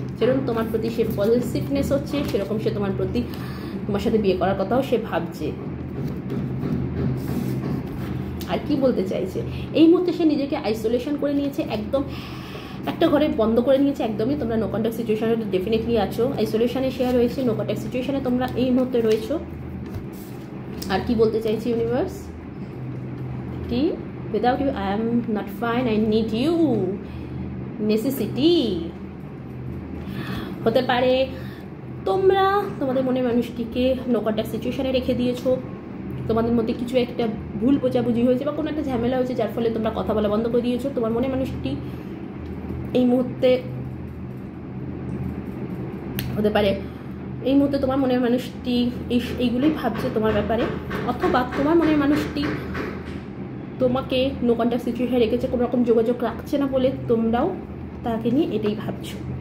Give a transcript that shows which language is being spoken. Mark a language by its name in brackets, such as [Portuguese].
[Bangla] যেরকম তোমার প্রতি সে পজিটিভনেস হচ্ছে, সেরকম সে তোমার সাথে বিয়ে করার কথাও সে ভাবছে। আর কি বলতে চাইছে, এই মুহূর্তে সে নিজেকে আইসোলেশন করে নিয়েছে, একদম একটা ঘরে বন্ধ করে নিয়েছে একদমই। তোমরা নো কন্ট্যাক্ট সিচুয়েশনে ডেফিনেটলি আছো, আইসোলেশনে শেয়ার হয়েছে, নো কন্ট্যাক্ট সিচুয়েশনে তোমরা এই মুহূর্তে রয়েছো। আর কি বলতে চাইছি ইউনিভার্স, কি [English] without you I am not fine, I need you, necessity। [Bangla] হতে পারে তোমরা তোমাদের মনের মানুষটিকে নো কন্ট্যাক্ট সিচুয়েশনে রেখে দিয়েছো, তোমাদের মধ্যে কিছু একটা ভুল বোঝাবুঝি হয়েছে বা কোনো একটা ঝামেলা হয়েছে, যার ফলে তোমরা কথা বলা বন্ধ করে দিয়েছো। তোমার মনের মানুষটি এই মুহূর্তে হতে পারে এই মুহূর্তে তোমার মনের মানুষটি এইগুলোই ভাবছে তোমার ব্যাপারে, অথবা তোমার মনের মানুষটি তোমাকে নো কন্ট্যাক্ট সিচুয়েশনে রেখেছে, কোনো রকম যোগাযোগ রাখছে না বলে তোমরাও তাকে নিয়ে এটাই ভাবছো।